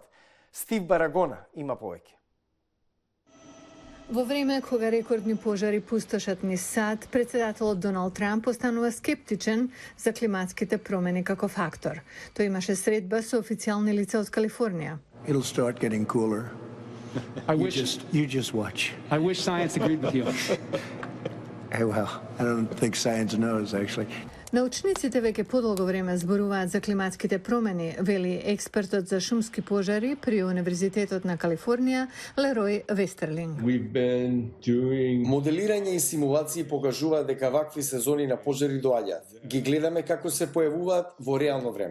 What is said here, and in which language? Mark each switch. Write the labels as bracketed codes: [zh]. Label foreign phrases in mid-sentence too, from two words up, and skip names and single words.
[mk] Стив Барагона има повеќе. Во време кога рекордни пожари пустошат низ САД, председателот Доналд Трамп останува скептичен за климатските промени како фактор. Тој имаше средба со официјални лица од Калифорнија. [en] It'll start getting cooler. You just watch. I wish science agreed with you. Hey, well, I don't think science knows, actually. [mk] Научниците веќе подолго време зборуваат за климатските промени, вели експертот за шумски пожари при Универзитетот на Калифорнија Лерој Вестерлинг. Моделирање и симулации покажуваат дека вакви сезони на пожари доаѓаат. Ги гледаме како се појавуваат во реално време.